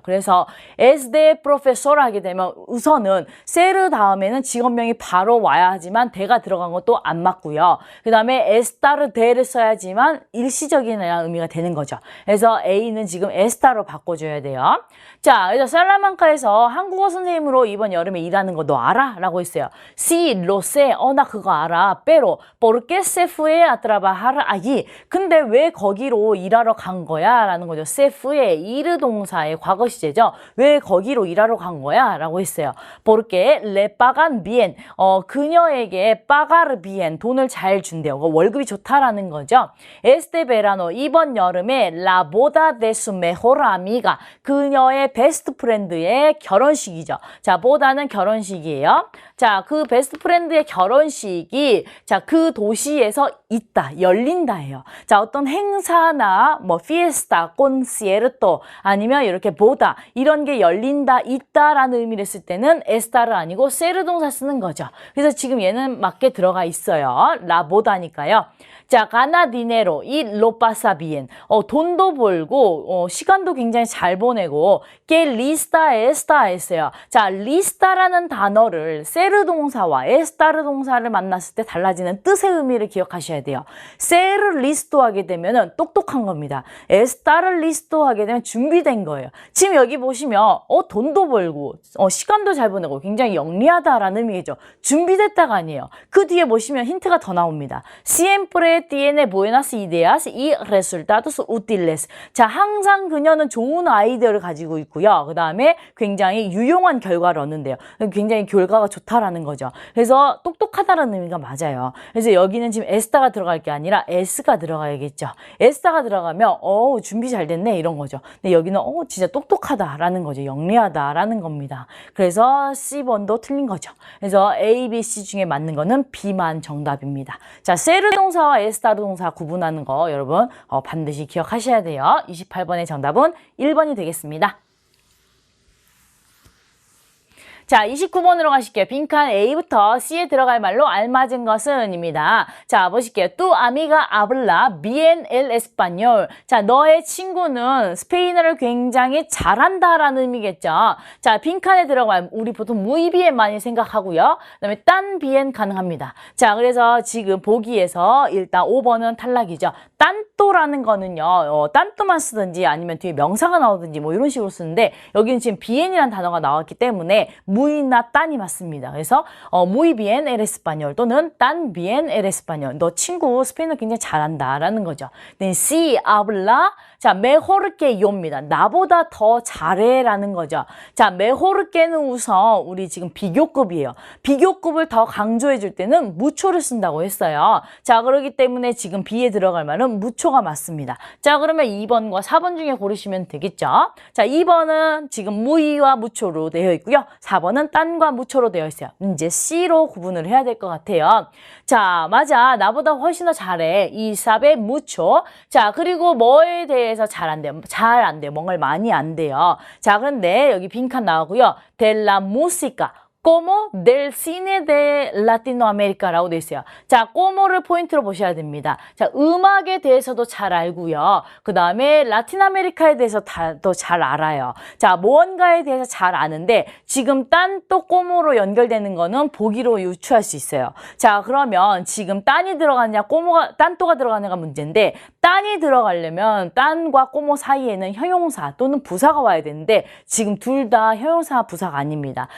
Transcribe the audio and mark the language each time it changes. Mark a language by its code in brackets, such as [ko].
[ko] 그래서 [es] es de profesor [ko] 하게 되면 우선은 ser 다음에는 직업명이 바로 와야 하지만 대가 들어간 것도 안 맞고요. 그 다음에 [es] estar de [ko] 를 써야지만 일시적이라는 의미가 되는 거죠. 그래서 A는 지금 estar로 바꿔줘야 돼요. 자, 그래서 살라만카에서 한국어 선생님으로 이번 여름에 일하는 거 너 알아? 라고 했어요. [es] Sí, lo sé. [ko] 나 그거 알아. [es] Pero, ¿por qué se fue a trabajar allí? [ko] 근데 왜 거기로 일하러 간 거야? 라는 거죠. [es] Se fue, [ko] 이르 동사의 과거 시제죠. 왜 거기로 일하러 간 거야? 라고 했어요. [es] Porque le pagan bien. [ko] 그녀에게 [es] pagar bien, [ko] 돈을 잘 준대요. 월급이 좋다라는 거죠. [es] Este verano, [ko] 이번 여름에 [es] la boda de su mejor amiga, [ko] 그녀의 베스트 프렌드의 결혼식이죠. 자, 보다는 결혼식이에요. 자, 그 베스트 프렌드의 결혼식이 자, 그 도시에서 있다, 열린다예요. 자, 어떤 행사나 뭐 fiesta, concierto 아니면 이렇게 보다 이런 게 열린다, 있다라는 의미를 쓸 때는 estar을 아니고 ser 동사 쓰는 거죠. 그래서 지금 얘는 맞게 들어가 있어요. la boda니까요. [es] 자, gana dinero y lo pasa bien. [ko] 돈도 벌고 시간도 굉장히 잘 보내고 [es] que lista está [ko] 했어요. 자, lista라는 단어를 ser 동사와 estar 동사를 만났을 때 달라지는 뜻의 의미를 기억하셔야 돼요. [es] ser listo [ko] 하게 되면은 똑똑한 겁니다. [es] estar listo [ko] 하게 되면 준비된 거예요. 지금 여기 보시면 돈도 벌고 시간도 잘 보내고 굉장히 영리하다라는 의미죠. 준비됐다가 아니에요. 그 뒤에 보시면 힌트가 더 나옵니다. [es] siempre tiene buenas ideas y resultados útiles. [ko] 자, 항상 그녀는 좋은 아이디어를 가지고 있고요. 그 다음에 굉장히 유용한 결과를 얻는데요. 굉장히 결과가 좋다라는 거죠. 그래서 똑똑하다라는 의미가 맞아요. 그래서 여기는 지금 에스타가 들어갈 게 아니라 S가 들어가야겠죠. 에스타가 들어가면 준비 잘 됐네 이런 거죠. 근데 여기는 진짜 똑똑하다라는 거죠. 영리하다라는 겁니다. 그래서 C번도 틀린 거죠. 그래서 A, B, C 중에 맞는 거는 B만 정답입니다. 자, 세르 동사와 에스타르 동사 구분하는 거 여러분 반드시 기억하셔야 돼요. 28번의 정답은 1번이 되겠습니다. 자, 29번으로 가실게요. 빈칸 A부터 C에 들어갈 말로 알맞은 것은 입니다. 자, 보실게요. [es] Tu amiga habla bien el español. [ko] 자, 너의 친구는 스페인어를 굉장히 잘한다라는 의미겠죠. 자, 빈칸에 들어갈 우리 보통 [es] muy bien [ko] 많이 생각하고요. 그 다음에 [es] tan bien [ko] 가능합니다. 자, 그래서 지금 보기에서 일단 5번은 탈락이죠. 딴또라는 거는요, 딴또만 쓰든지 아니면 뒤에 명사가 나오든지 뭐 이런 식으로 쓰는데 여기는 지금 bien이라는 단어가 나왔기 때문에 무이나 딴이 맞습니다. 그래서 [es] muy bien el español [ko] 또는 [es] tan bien el español. [ko] 너 친구 스페인어 굉장히 잘한다라는 거죠. [es] Then si habla 자, mejor que yo [ko] 입니다. 나보다 더 잘해라는 거죠. 자, [es] mejor que [ko] 는 우선 우리 지금 비교급이에요. 비교급을 더 강조해 줄 때는 mucho를 쓴다고 했어요. 자, 그렇기 때문에 지금 B에 들어갈 말은 mucho가 맞습니다. 자, 그러면 2번과 4번 중에 고르시면 되겠죠. 자, 2번은 지금 mu이와 mucho로 되어 있고요. 4번은 딴과 mucho로 되어 있어요. 이제 C로 구분을 해야 될 것 같아요. 자, 맞아. 나보다 훨씬 더 잘해. 이 삽의 mucho. 자, 그리고 뭐에 대해서 잘 안 돼요. 잘 안 돼요. 뭔가를 많이 안 돼요. 자, 그런데 여기 빈칸 나오고요. [es] de la música. como del cine de Latinoamérica [ko] 라고 되어 있어요. 자, como를 포인트로 보셔야 됩니다. 자, 음악에 대해서도 잘 알고요. 그 다음에 라틴 아메리카에 대해서 더 잘 알아요. 자, 무언가에 대해서 잘 아는데 지금 딴또 como로 연결되는 거는 보기로 유추할 수 있어요. 자, 그러면 지금 딴이 들어가느냐, 딴또가 들어가느냐가 문제인데 딴이 들어가려면 딴과 como 사이에는 형용사 또는 부사가 와야 되는데 지금 둘 다 형용사 부사가 아닙니다.